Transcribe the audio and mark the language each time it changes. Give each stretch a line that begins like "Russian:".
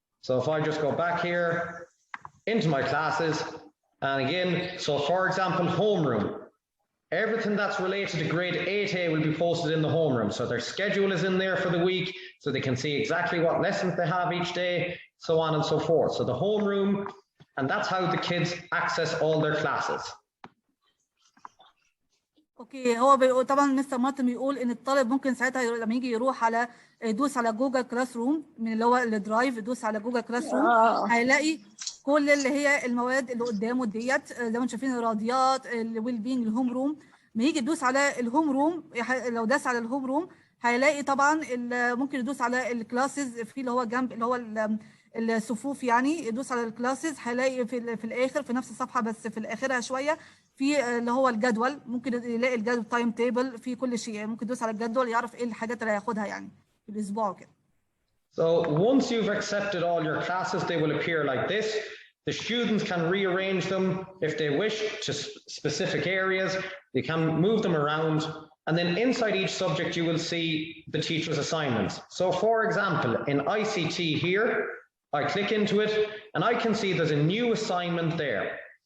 English: So if I just go back here into my classes, and again, so for example, homeroom, Everything that's related to grade 8A will be posted in the homeroom. So their schedule is in there for the week, so they can see exactly what lessons they have each day, so on and so forth. So the homeroom, and that's how the kids access all their classes.
Arabic: اوكي هو بيقول طبعا مستر مارتن بيقول ان الطالب ممكن ساعتها لما يجي يروح على يدوس على جوجل كلاس روم من اللي هو الدرايف، يدوس على جوجل كلاس روم هيلاقي كل اللي هي المواد اللي قدامه ديت زي ما انتم شايفين الرياضيات الويل بينج الهوم روم. ما يجي يدوس على الهوم روم لو داس على الهوم روم هيلاقي طبعا ممكن يدوس على الكلاسز في اللي هو جنب اللي هو الصفوف، يعني يدوس على الكلاسز هيلاقي في الاخر في نفس الصفحه بس في الاخرها شويه في اللي هو الجدول، ممكن يلاقي الجدول تايم تيبل في كل شيء، يعني ممكن يدوس على الجدول يعرف ايه الحاجات اللي هياخدها يعني في الاسبوع وكده.
English: So once you've accepted all your classes, they will appear like this. The students can rearrange them if they wish to specific areas. They can move them around. And then inside each subject, you will see the teacher's assignments. So for example, in ICT here, I click into it and I can see there's a new assignment there.